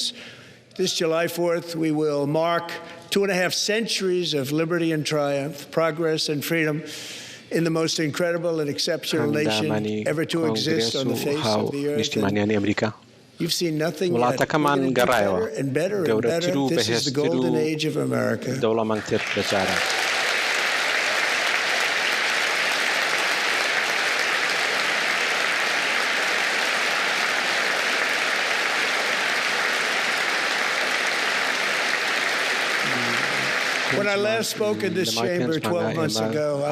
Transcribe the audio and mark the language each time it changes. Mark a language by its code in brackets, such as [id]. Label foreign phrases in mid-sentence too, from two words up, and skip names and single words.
[en] This July 4th, we will mark 2.5 centuries of liberty and triumph, progress and freedom in the most incredible and exceptional nation ever to exist on the face of the earth. You've seen nothing yet. [ckb] وڵاتەکەمان گەڕایەوە گەورەتر و بەهێزتر و دەوڵەمەندتر بەجارە. [en] When I last spoke in this chamber 12 months ago, I